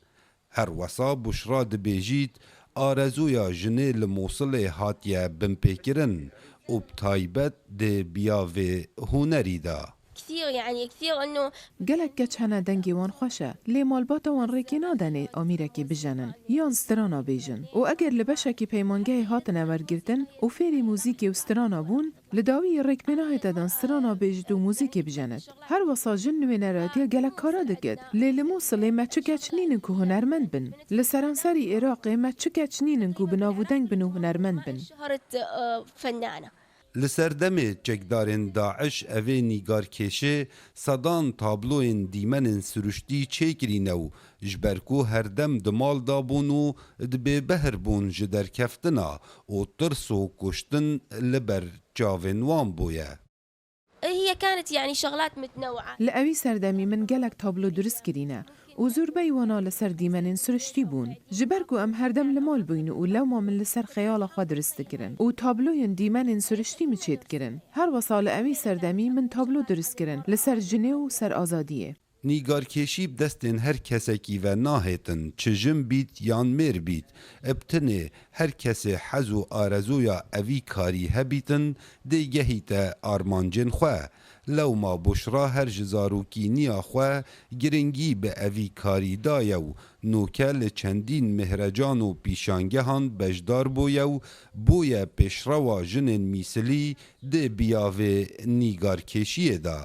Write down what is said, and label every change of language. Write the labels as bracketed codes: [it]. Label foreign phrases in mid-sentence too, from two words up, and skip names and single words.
[ku] Her wesa Buşra dibêjît arezûya jinê li Mosilê hatiye binpêkirin û bi taybet dê biyavê hunerî da. [ar] كثير يعني كثير إنه [ku] گەلک گەچ هەنە دەنگی وان خۆشە لێ مالباتە وان ڕێکی نادەنێ ئامیرێکی بژەنن یان سترانە بێژن و ئەگەر لە بەشێکی پەیمانگەی هاتنە وەرگرتن و فێری موزیکی و سترانە بوون لە داوی ڕێکمێناهێتەدان سترانە بێژت و موزیکی بژەنت هەر وەساژن نوێنەراتیە گەلک کارا دەکرد لێ لە مووسڵێ مەچ گەچنینن و هونەرمەند بن لە سەرانسەری عێراقێ مەچ گەچنینن و بناودەنگ بن و هونەرمەند بن [ar] شهرت فنانة [ku] لسردمê çekdarên Daeş evê nîgarkêşê sedan tabloyên dîmenên süruştî çêkirîne û ji ber ku herdem di mal dabûn û di bêbehir bûn ji derkeftina û tirs û kuştin li ber çavên wan bûye. [ar] هي كانت يعني شغلات متنوعة [ku] لە ئەوی سەردەمی من گەلک تابلۆ دروست کردینە و زۆربەی وانا لەسەر دیمەنین سرشتی بوون ji ber ku em herdem li mal bûyn û lewma min li ser xeyala xwe dirist dikirin û tabloyên dîmenên siriştî min çêtkirin her wesa li evî serdemî min tablo dirist kirin li ser jinê û ser azadiyê Nîgarkêşî bi destên her kesekî ve nahêtin çi jin bît yan mêr bît eb tinê her kesê hez û arezoya evî karî hebîtin dê gehîte armancên xwe lewma Buşra her ji zarokîniya xwe giringî bi evî karî daye û nûke li çendîn mihrecan û pîşangehan bejdar bûye û bûye pêşrewa jinên mîsilî dê biyavê nîgarkêşiyê da.